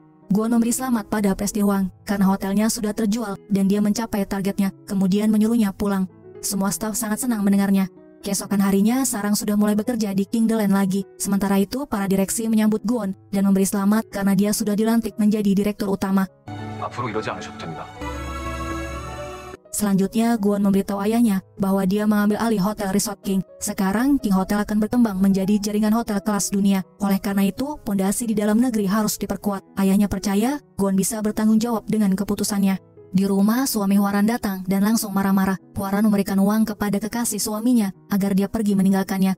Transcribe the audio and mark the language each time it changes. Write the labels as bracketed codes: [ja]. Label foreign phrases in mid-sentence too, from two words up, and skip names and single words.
[id] Gwon memberi selamat pada Presdirwang karena hotelnya sudah terjual dan dia mencapai targetnya, kemudian menyuruhnya pulang. Semua staf sangat senang mendengarnya. Keesokan harinya, Sarang sudah mulai bekerja di King The Land lagi. Sementara itu, para direksi menyambut Gwon dan memberi selamat karena dia sudah dilantik menjadi direktur utama. [ko] 앞으로 이러지 않으셔도 됩니다. [id] Selanjutnya, Gwon memberitahu ayahnya bahwa dia mengambil alih Hotel Resort King. Sekarang, King Hotel akan berkembang menjadi jaringan hotel kelas dunia. Oleh karena itu, pondasi di dalam negeri harus diperkuat. Ayahnya percaya Gwon bisa bertanggung jawab dengan keputusannya. Di rumah, suami Hwaran datang dan langsung marah-marah. Hwaran memberikan uang kepada kekasih suaminya agar dia pergi meninggalkannya.